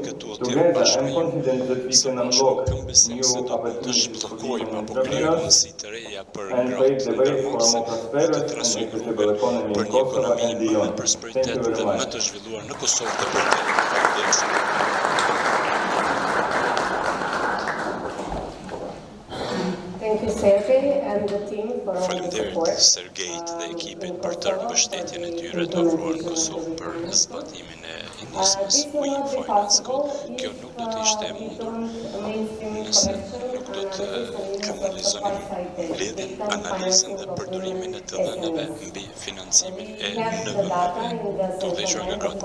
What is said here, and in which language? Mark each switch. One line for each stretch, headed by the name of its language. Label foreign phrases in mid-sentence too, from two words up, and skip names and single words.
English: Together, I am confident that we can unlock new opportunities for women entrepreneurs and pave the way for a more prosperous and equitable economy in Kosovo and beyond. Thank you very much. Thank you, Sergej, and the team for all the support.
Albanian: Sergejt dhe ekipit për tërë mbështetjen e tyre të ofruar në Kosovë për zbatimin e nismës We Finance Code. Kjo nuk do të ishte mundur nëse nuk do të kanalizonim mbledhjen, analizën dhe përdorimin e të dhënave mbi financimin e NVB-ve të udhëhequr nga gratë.